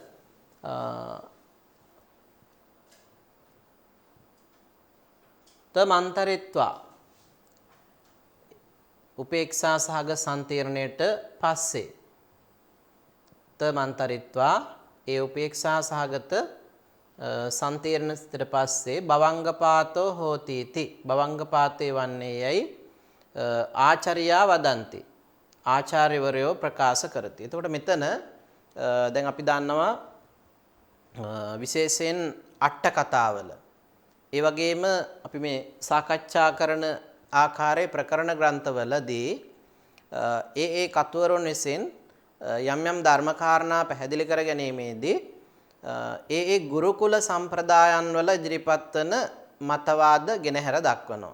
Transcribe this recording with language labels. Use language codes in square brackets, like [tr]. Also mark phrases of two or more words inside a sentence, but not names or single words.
[si] තමන්තරිත්වා උපේක්ෂා සහග සම්තීර්ණයට පස්සේ තමන්තරිත්වා ඒ උපේක්ෂා සහගත සම්තීර්ණයට පස්සේ [pi] භවංගපාතෝ හෝති इति [si] භවංගපාතේ වන්නේ යයි [pi] ආචාර්යා වදන්ති [si] ආචාර්යවරයෝ ප්‍රකාශ කරති. එතකොට මෙතන දැන් අපි දන්නවා විශේෂයෙන් අට කතාවල ඒ වගේම අපි මේ සාකච්ඡා කරන ආකාරයේ ප්‍රකරණ ග්‍රන්ථවලදී ඒ කතුවරුන් විසින් යම් යම් ධර්ම කාරණා පැහැදිලි කර ගැනීමේදී ඒ ගුරුකුල සම්ප්‍රදායන් වල ඉදිරිපත් වන මතවාද ගෙනහැර දක්වනවා.